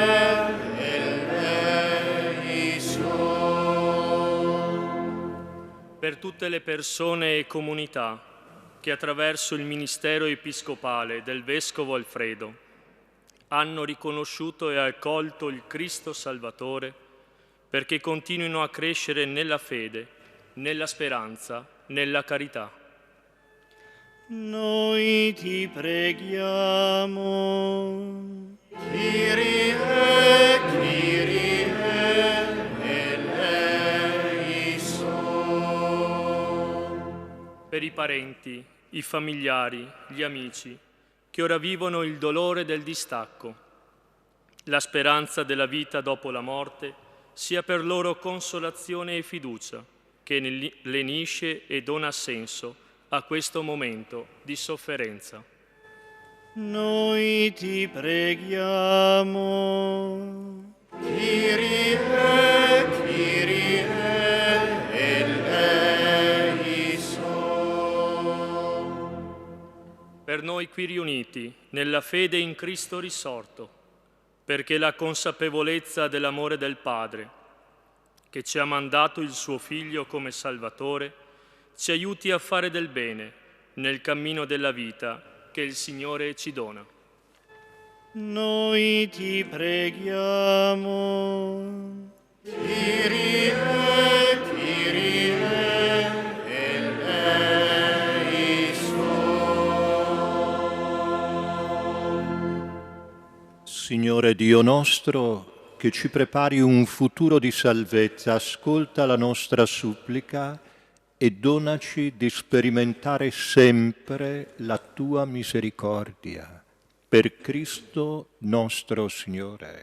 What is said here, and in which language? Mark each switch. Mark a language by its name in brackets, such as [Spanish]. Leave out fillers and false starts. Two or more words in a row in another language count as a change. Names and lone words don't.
[Italian] per tutte le persone e comunità che attraverso il ministero episcopale del Vescovo Alfredo hanno riconosciuto e accolto il Cristo Salvatore, perché continuino a crescere nella fede nella speranza, nella carità. Noi ti preghiamo. [Greek] Κύριε, Κύριε, ελέησον. [Italian] Per i parenti, i familiari, gli amici, che ora vivono il dolore del distacco, la speranza della vita dopo la morte, sia per loro consolazione e fiducia, che lenisce e dona senso a questo momento di sofferenza. Noi ti preghiamo. [Greek] Κύριε, Κύριε, ελέησον. [Italian] Per noi qui riuniti, nella fede in Cristo risorto, perché la consapevolezza dell'amore del Padre, che ci ha mandato il suo Figlio come Salvatore, ci aiuti a fare del bene nel cammino della vita che il Signore ci dona. Noi ti preghiamo. [Greek] Κύριε, Κύριε, ελέησον. [Italian] Signore Dio nostro, che ci prepari un futuro di salvezza, ascolta la nostra supplica e donaci di sperimentare sempre la tua misericordia. Per Cristo nostro Signore.